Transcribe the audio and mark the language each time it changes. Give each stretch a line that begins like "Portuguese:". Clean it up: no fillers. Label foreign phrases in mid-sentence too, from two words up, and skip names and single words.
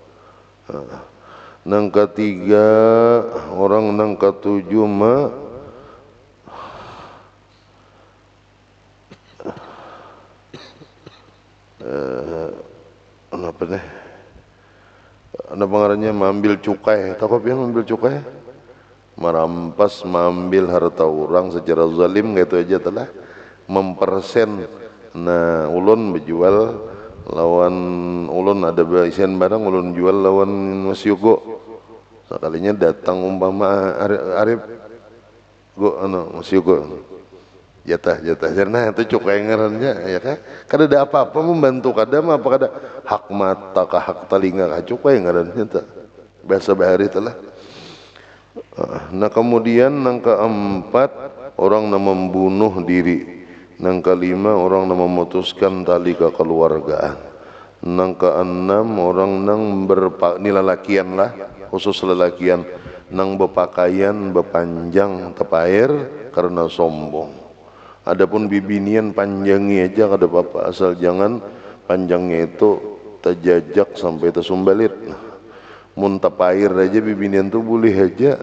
Indonesian: Yang ketiga, orang yang ketujuh apa nih? Ada pengarangnya mengambil cukai. Tahu apa yang mengambil cukai? Merampas, mengambil harta orang secara zalim, gitu aja telah. Mempersen.
Banjar: Nah, ulun berjual lawan ulun ada isian barang, ulun jual lawan Mas Yogo. Sekalinya datang umpama Arif go Mas Yogo. Jatah karena itu cukai ngarannya, ya kan? Kada ada apa-apa membantu, kada apa kada hak mata kah hak telinga kah cukai ngarannya tak bahasa bahari telah.
Indonesian: Nah, kemudian yang keempat, orang yang membunuh diri. Yang kelima, orang yang memutuskan tali kekeluargaan. Yang keenam, orang yang lelakian lah, khusus lelakian, yang berpakaian berpanjang tepair karena sombong.
Banjar: Adapun bibinian panjangnya aja kada apa-apa, asal jangan panjangnya itu terjajak sampai tersumbalit. Mun tapair aja bibinian tuh boleh aja.